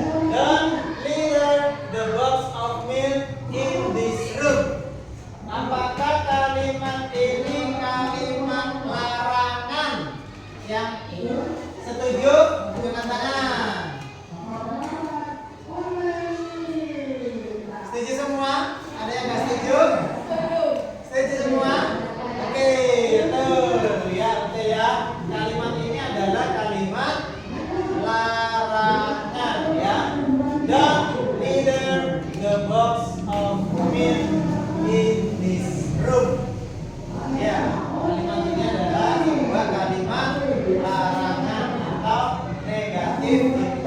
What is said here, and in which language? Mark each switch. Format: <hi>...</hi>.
<en>Don't litter the box of milk in this room.</en> <id>Apakah kalimat ini kalimat larangan? Yang setuju angkat tangan. Setuju semua? Ada yang nggak setuju? Setuju semua? Oke, betul ya, betul ya. Kalimat ini adalah kalimat larangan ya.</id> <en>Don't litter the box of milk in this room.</en> <id>Ya, kalimat ini adalah sebuah kalimat larangan atau negatif</id>